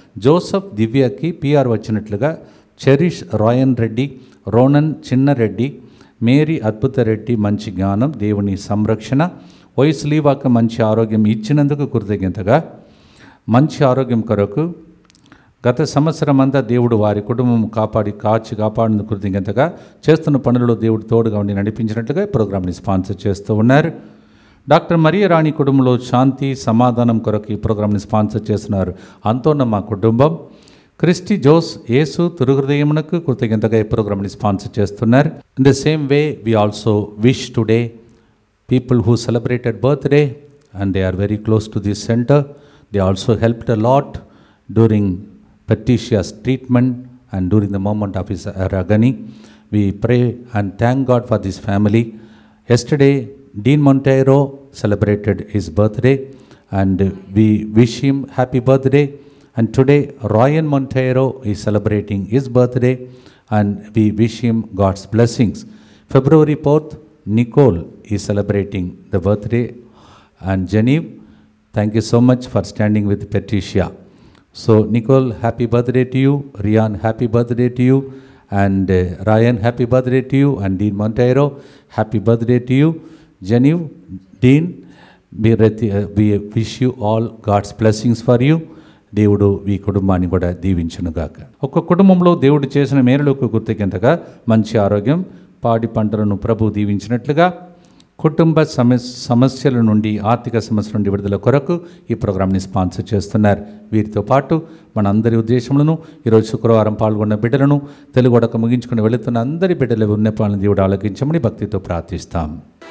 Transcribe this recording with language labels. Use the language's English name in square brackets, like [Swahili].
[Telugu] Joseph దివ్యకి PR వచ్చినట్లుగా cherish రాయన్ Reddy, రోనన్ Chinna Reddy, Mary అద్భుత రెడ్డి మంచి జ్ఞానం, దేవుని సంరక్షణ, వయసు లీవాక మంచి ఆరోగ్యం ఇచ్చినందుకు కృతజ్ఞతగా, మంచి ఆరోగ్యం కొరకు గత సంవత్సరం అంతా దేవుడు వారి కుటుంబం కాపాడినందుకు కృతజ్ఞతగా, చేస్తున్న పనులలో దేవుడు తోడుగా ఉండి నడిపించినట్లుగా ఈ ప్రోగ్రామ్ని స్పాన్సర్ చేస్తూ ఉన్నారు. డాక్టర్ మరియరాణి కుటుంబంలో శాంతి సమాధానం కొరకు ఈ ప్రోగ్రామ్ని స్పాన్సర్ చేస్తున్నారు అంతోన్న కుటుంబం. క్రిస్టి జోస్ యేసు తిరుహృదయమునకు కృతజ్ఞతగా ఈ ప్రోగ్రామ్ని స్పాన్సర్ చేస్తున్నారు. [English] In the same way we also wish today people who celebrated birthday and they are very close to this center. They also helped a lot during Patricia's treatment and during the moment of his agony. We pray and thank God for this family. Yesterday Dean Monteiro celebrated his birthday and we wish him happy birthday. And today Ryan Monteiro is celebrating his birthday and we wish him God's blessings. February 4th Nicole is celebrating the birthday, and Genevieve, thank you so much for standing with Patricia. So Nicole, happy birthday to you. Rian, happy birthday to you. And Ryan, happy birthday to you. And Dean Monteiro, happy birthday to you. Genevieve, Dean, we wish you all God's blessings for you. [Telugu] దేవుడు ఈ కుటుంబాన్ని కూడా దీవించునుగాక. ఒక కుటుంబంలో దేవుడు చేసిన మేలులకు కృతజ్ఞతగా మంచి ఆరోగ్యం, పాడి పంటలను ప్రభు దీవించినట్లుగా కుటుంబ సమస్యల నుండి ఆర్థిక సమస్యల నుండి విడుదల కొరకు ఈ ప్రోగ్రామ్ని స్పాన్సర్ చేస్తున్నారు. వీరితో పాటు మన అందరి ఉద్దేశములను ఈరోజు శుక్రవారం పాల్గొన్న బిడ్డలను తెలుగొడక ముగించుకుని వెళుతున్న అందరి బిడ్డల విన్నపాలను దేవుడు ఆలకించమని భక్తితో ప్రార్థిస్తాం.